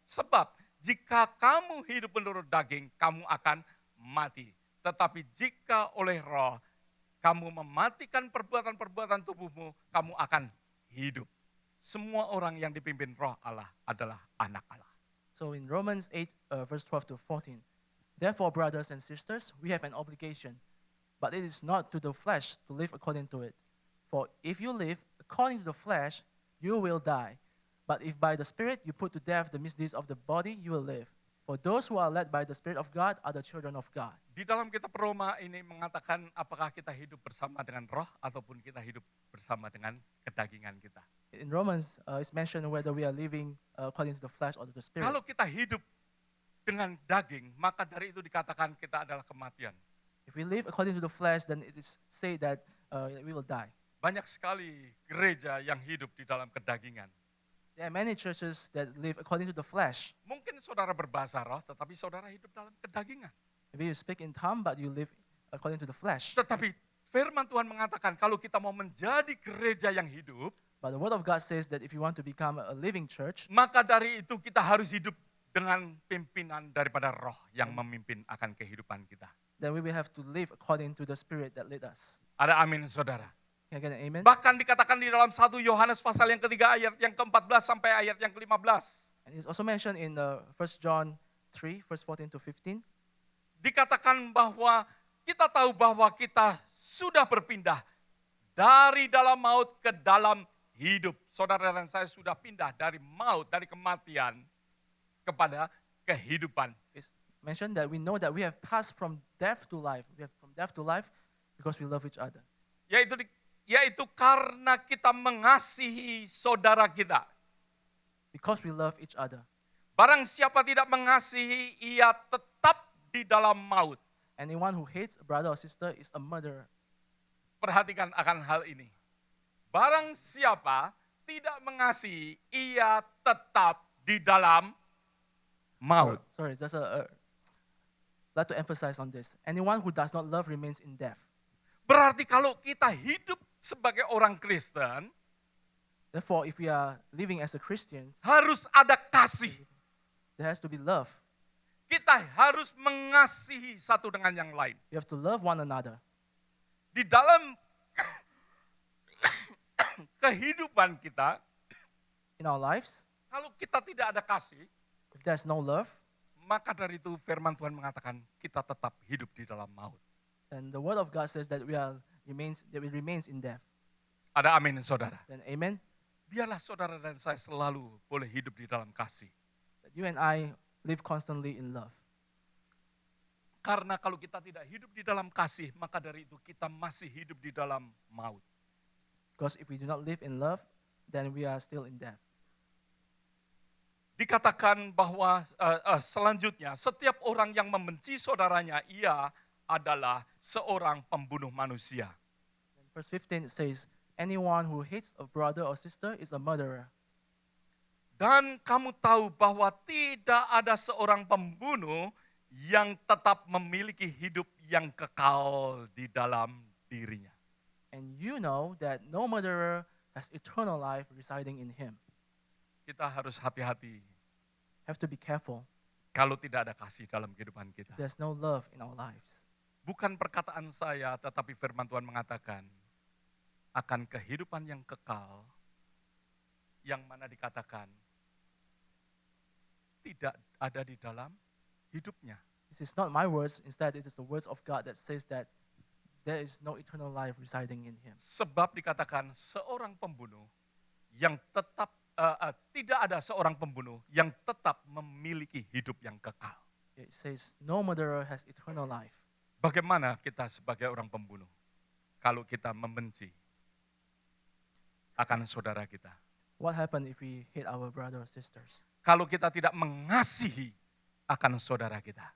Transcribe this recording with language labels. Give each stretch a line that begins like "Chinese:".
Indonesian: Sebab jika kamu hidup menurut daging, kamu akan mati. Tetapi jika oleh roh kamu mematikan perbuatan-perbuatan tubuhmu, kamu akan hidup. Semua orang yang dipimpin roh Allah adalah anak Allah.
English: So in Romans 8, verse 12 to 14, therefore, brothers and sisters, we have an obligation, but it is not to the flesh to live according to it. For if you live according to the flesh, you will die. But if by the Spirit you put to death the misdeeds of the body, you will live. For those who are led by the Spirit of God are the children of God.
Indonesian: Di dalam kitab Roma ini mengatakan apakah kita hidup bersama dengan roh ataupun kita hidup bersama dengan kedagingan kita.
English: In Romans, it's mentioned whether we are living according to the flesh or to the Spirit.
Indonesian: Kalau kita hidup dengan daging, maka dari itu dikatakan kita adalah kematian.
English: If we live according to the flesh, then it is said that we will die.
Indonesian: Banyak sekali gereja yang hidup di dalam kedagingan.
English: There are many churches that live according to the flesh.
Indonesian: Mungkin saudara berbahasa roh, tetapi saudara hidup dalam kedagingan.
English: Maybe you speak in tongue, but you live according to the flesh.
Indonesian: Tetapi firman Tuhan mengatakan kalau kita mau menjadi gereja yang hidup,
English: But the word of God says that if you want to become a living church,
Indonesian: maka dari itu kita harus hidup dengan pimpinan daripada roh yang memimpin akan kehidupan kita.
English: then we will have to live according to the Spirit that led us.
Indonesian: Ada amin saudara.
English: Can I get an amen?
Indonesian: Bahkan dikatakan di dalam 1 Yohanes pasal yang ketiga ayat yang ke-14 sampai ayat yang ke-15.
English: And it's also mentioned in 1 John 3, verse 14 to 15.
Indonesian: Dikatakan bahwa kita tahu bahwa kita sudah berpindah dari dalam maut ke dalam hidup. Saudara dan saya sudah pindah dari maut, dari kematian kepada kehidupan.
English: It's mentioned that we know that we have passed from death to life. We have from death to life because we love each other.
Indonesian: Yaitu karena kita mengasihi saudara kita.
English: Because we love each other.
Indonesian: Barang siapa tidak mengasihi, ia tetap di dalam maut.
English: Anyone who hates a brother or sister is a murderer.
Indonesian: Perhatikan akan hal ini. Barang siapa tidak mengasihi, ia tetap di dalam maut.
English: Sorry, just like to emphasize on this. Anyone who does not love remains in death.
Indonesian: Berarti kalau kita hidup sebagai orang Kristen,
English: Therefore, if we are living as a Christians,
Indonesian: harus ada kasih.
English: there has to be love.
Indonesian: Kita harus mengasihi satu dengan yang lain.
English: We have to love one another.
Indonesian: Di dalam kehidupan kita,
English: In our lives,
Indonesian: kalau kita tidak ada kasih,
English: if there's no love,
Indonesian: maka dari itu firman Tuhan mengatakan kita tetap hidup di dalam maut.
English: then the word of God says that we remains in death.
Indonesian: Ada amin saudara.
English: Then amen.
Indonesian: Biarlah saudara dan saya selalu boleh hidup di dalam kasih.
English: That you and I live constantly in love.
Indonesian: Karena kalau kita tidak hidup di dalam kasih, maka dari itu kita masih hidup di dalam maut.
English: Because if we do not live in love, then we are still in death.
Indonesian: Dikatakan bahwa selanjutnya setiap orang yang membenci saudaranya, ia adalah seorang pembunuh manusia.
English: In verse 15 it says, anyone who hates a brother or sister is a murderer.
Indonesian: Dan kamu tahu bahwa tidak ada seorang pembunuh yang tetap memiliki hidup yang kekal di dalam dirinya.
English: And you know that no murderer has eternal life residing in him.
Indonesian: Kita harus hati-hati
English: Have to be careful.
Indonesian: kalau tidak ada kasih dalam kehidupan kita.
English: There's no love in our lives.
Indonesian: Bukan perkataan saya, tetapi firman Tuhan mengatakan akan kehidupan yang kekal, yang mana dikatakan tidak ada di dalam hidupnya.
English: This is not my words. Instead, it is the words of God that says that there is no eternal life residing in him.
Indonesian: Sebab dikatakan seorang pembunuh yang tetap, tidak ada seorang pembunuh yang tetap memiliki hidup yang kekal.
English: It says no murderer has eternal life.
Indonesian: Bagaimana kita sebagai orang pembunuh kalau kita membenci akan saudara kita?
English: What happened if we hate our brother or sisters?
Indonesian: kalau kita tidak mengasihi akan saudara kita.